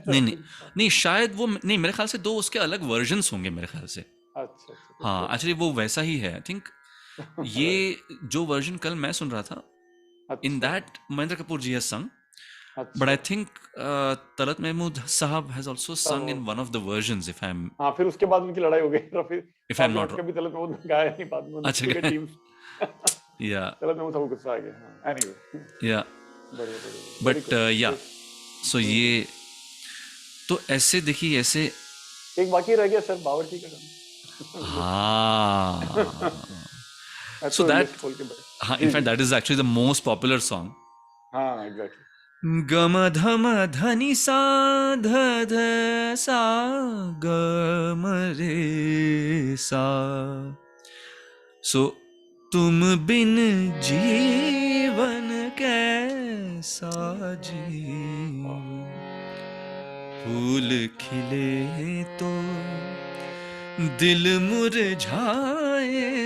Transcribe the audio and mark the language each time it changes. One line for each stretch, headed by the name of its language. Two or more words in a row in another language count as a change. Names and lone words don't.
Hindi: नहीं शायद वो नहीं, मेरे ख्याल से दो उसके अलग वर्जन्स होंगे मेरे ख्याल से. अच्छा. हाँ एक्चुअली वो वैसा ही है
English: I think.
Hindi: ये जो वर्जन कल मैं सुन रहा था,
English: in that Mahendra Kapoor ji has sung, but I think Talat Mahmood sahab has also sung in one of the versions if I am.
Hindi: हाँ फिर उसके बाद उनकी लड़ाई हो गई रफी.
English: if I am not
Hindi: कभी तलत महमूद गाया नहीं बाद में. अच्छा टीम या तलत महमूद सबको गुस्सा आ गया. एनीवे
English: yeah but yeah so
Hindi: ये तो ऐसे देखिए ऐसे एक बाकी रह गया सर, बावर्ची का गाना। हाँ मैं सो तो दैट लिस्ट खोल के बैठ। हाँ जी इनफैक्ट जी।
English: that is actually the most popular song
Hindi: हाँ एग्जैक्टली। गम धम धनि सा ध ध सा ग म रे सा सो तुम बिन जीवन कैसा जीवन फूल खिले तो दिल मुरझाए